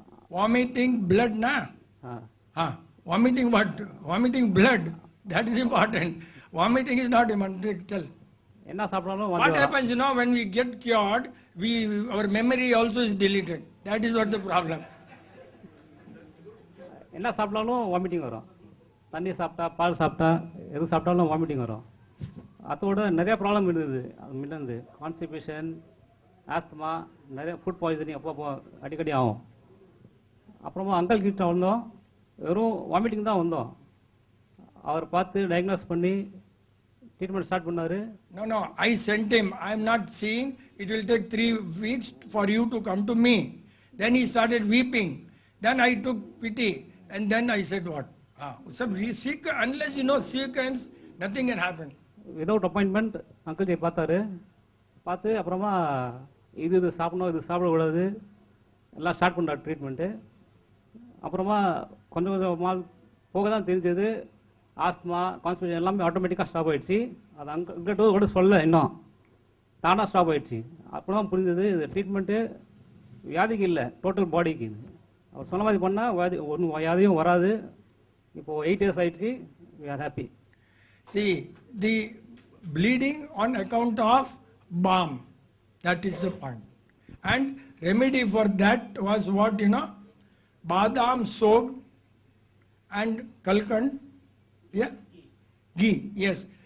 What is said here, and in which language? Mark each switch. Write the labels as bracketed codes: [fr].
[en] Vomiting blood, na? Vomiting what? Vomiting blood. That is important. Vomiting is not important. Tell. What happens, when we get cured, our memory also is deleted. That is what the problem. [ta] என்ன சாப்பிட்டாலும் vomiting வரும். தண்ணி சாப்பிட்டா, பால் சாப்பிட்டா, எது சாப்பிட்டாலும் vomiting வரும். அதோட நிறைய ப்ராப்ளம் இருந்தது. அது முன்னே கான்ஸ்டிபேஷன், ஆஸ்துமா, நிறைய ஃபுட் பாய்சனிங் அப்பப்போ அடிக்கடி ஆகும். அப்புறமா அங்கிள் கிட்ட வந்தோம், வெறும் வாமிட்டிங் தான் வந்தோம். அவர் பார்த்து டயக்னோஸ் பண்ணி ட்ரீட்மெண்ட் ஸ்டார்ட் பண்ணாரு. [en] No, I sent him. I am not seeing. It will take 3 weeks for you to come to me. Then he started weeping. Then I took pity, and then I said what? So sick, unless sequence, nothing can happen. Without appointment, [ta] uncle Jai பார்த்தாரு. பார்த்து அப்புறமா இது சாப்பிடணும், இது சாப்பிடக்கூடாது எல்லாம் start பண்ணார் treatment. அப்புறமா கொஞ்சம் கொஞ்சமாக போக தான் தெரிஞ்சது. ஆஸ்துமா, கான்ஸ்டிபேஷன் எல்லாமே ஆட்டோமேட்டிக்காக ஸ்டாப் ஆகிடுச்சு. அது அங்கிட்ட கூட சொல்ல இன்னும் தானாக ஸ்டாப் ஆகிடுச்சு. அப்போ தான் புரிஞ்சது இது ட்ரீட்மெண்ட்டு வியாதிக்கு இல்லை, டோட்டல் பாடிக்கு. அவர் சொன்ன மாதிரி பண்ணால் ஒன்றும் வியாதியும் வராது. இப்போது [en] 8 years [ta] ஆகிடுச்சு. [en] we are happy. See, the bleeding on account of balm, that is the point. And remedy for that was what, badam soaked and kalkand, ghee, yes.